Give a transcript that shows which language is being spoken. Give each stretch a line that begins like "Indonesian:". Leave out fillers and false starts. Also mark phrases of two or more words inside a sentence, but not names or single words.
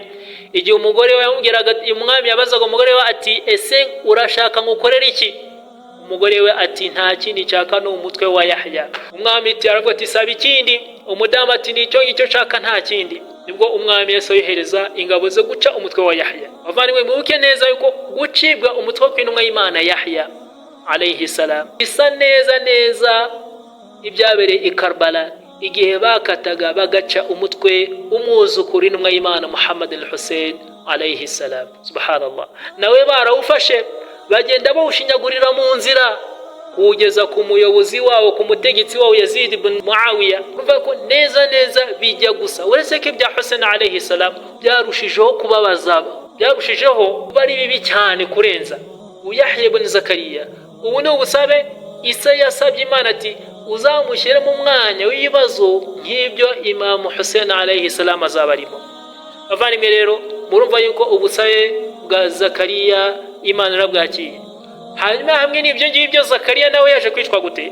Kinyarwanda: igihe umugore we yamubwiraga, umwami yabazaga umugore we ati ese urashaka ngukorera iki? umugore we ati nta kindi nshaka, ni umutwe wa Yahya. umwami aravuga ati saba ikindi. umudamu ati nicyo ngicyo nshaka, nta kindi. nibwo umwami yese yohereza ingabo ze guca umutwe wa Yahya. bavandimwe, mwibuke neza yuko gucibwa umutwe w'intumwa y'Imana Yahya
Arabic: عليه السلام
Kinyarwanda: bisa neza ibyabereye i Karbala, igihe bakataga bagaca umutwe umwuzukuru w'intumwa y'Imana Muhammad al-Hussein
Arabic: عليه السلام.
Kinyarwanda: subhanallah, nawe barawufashe bagenda bawushinyagurira mu nzira kugeza ku muyobozi wawo, ku mutegetsi wawo Yazid ibn Muawiya. urumva ko neza bijya gusa. uretse ko ibya Hussein
Arabic: عليه السلام
Kinyarwanda: byarushijeho kubabaza, byarushijeho kuba ari bibi cyane kurenza. Yahya ibn Zakariya ubu ni ubusabe Isa yasabye Imana ati uzamushyire mu mwanya w'ibibazo nk'ibyo Imam Hussein
Arabic: عليه السلام
Kinyarwanda: azaba arimo. bavandimwe rero, murumva yuko ubusabe bwa Zakariya Imana irabwakiye. hanyuma hamwe n'ibyo ngibyo Zakariya nawe yaje kwicwa gute?